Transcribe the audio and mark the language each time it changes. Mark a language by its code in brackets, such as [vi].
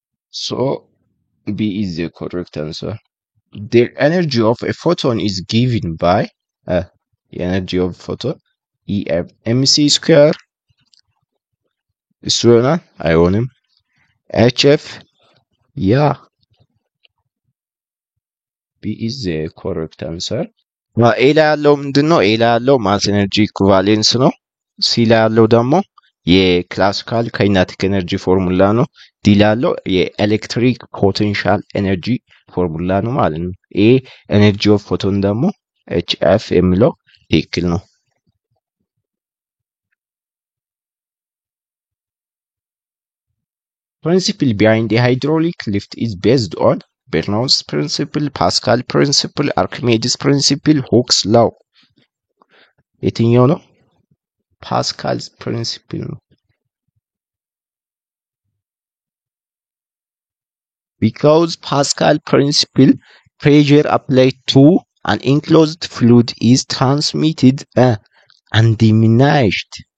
[en] So B is the correct answer. The energy of a photon is given by the energy of photon mc square [am] እሱ ይሆናል አይሆንም [en] hf yeah B is the correct answer. [am] ኤ ላይ ያለው ምንድነው? ኤ ላይ ያለው ማስ ኤነርጂ ኢኩቫሌንስ ነው። ሲ ላይ ያለው ደግሞ የክላሲካል ካይናቲክ ኤነርጂ ፎርሙላ ነው። ዲ ላይ ያለው የኤሌክትሪክ ፖቴንሻል ኤነርጂ ፎርሙላ ነው ማለት ነው። ኤ ኤነርጂ ኦፍ ፎቶን ደግሞ ኤችኤፍ የሚለው ትክክል ነው። [en] Principle behind the hydraulic lift is based on Bernoulli's principle, Pascal principle, Archimedes principle, Hooke's law. [am] የትኛው ነው? [en] Pascal's principle ነው። Because Pascal principle, pressure applied to an enclosed fluid is transmitted undiminished.